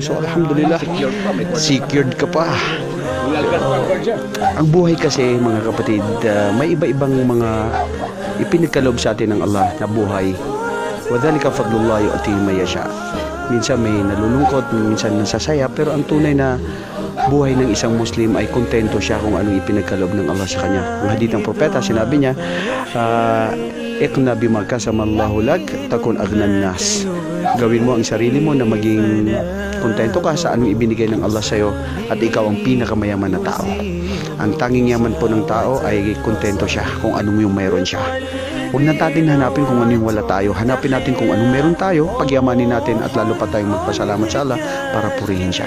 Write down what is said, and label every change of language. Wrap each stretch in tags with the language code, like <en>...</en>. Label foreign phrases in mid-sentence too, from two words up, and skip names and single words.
<tl>So, alhamdulillah, secured ka pa. Ang buhay kasi, mga kapatid, may iba-ibang mga ipinagkaloob sa atin ng Allah na buhay.</tl> <ar>وذلك فضل الله يؤتيه من يشاء.</ar> <tl>Minsan may nalulungkot, minsan nasasaya, pero ang tunay na buhay ng isang Muslim ay kontento siya kung anong ipinagkaloob ng Allah sa kanya. Ang hadith ng propeta, sinabi niya,</tl> <ar>اقنع بما قسم الله لك تكن أغنى الناس.</ar> <tl>Gawin mo ang sarili mo na maging kontento ka sa anong ibinigay ng Allah sa'yo at ikaw ang pinakamayaman na tao. Ang tanging yaman po ng tao ay kontento siya kung anong yung mayroon siya. Huwag na natin hanapin kung ano yung wala tayo. Hanapin natin kung anong meron tayo, pagyamanin natin at lalo pa tayong magpasalamat sa Allah para purihin siya.</tl>